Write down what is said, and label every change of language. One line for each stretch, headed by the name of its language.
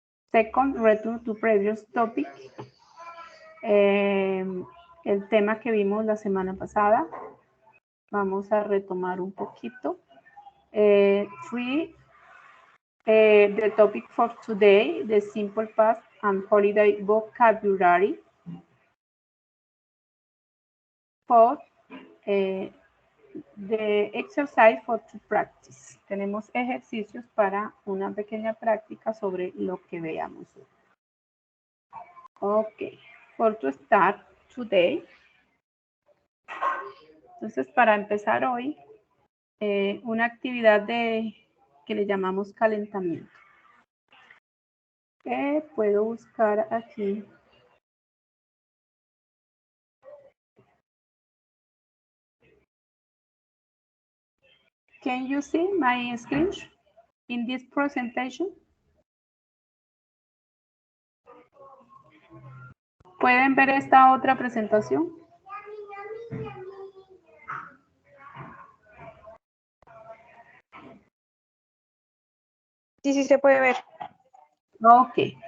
English: Second, return to previous topic.
Spanish: El tema que vimos la semana pasada. Vamos a retomar un poquito.
English: Three, the topic for today, the simple past and holiday vocabulary. Four, the exercise for to practice.
Spanish: Tenemos ejercicios para una pequeña práctica sobre lo que veamos.
English: Ok, for to start today.
Spanish: Entonces, para empezar hoy, una actividad que le llamamos calentamiento. Puedo buscar aquí.
English: Can you see my screen in this presentation?
Spanish: ¿Pueden ver esta otra presentación? Sí, sí se puede ver. Ok.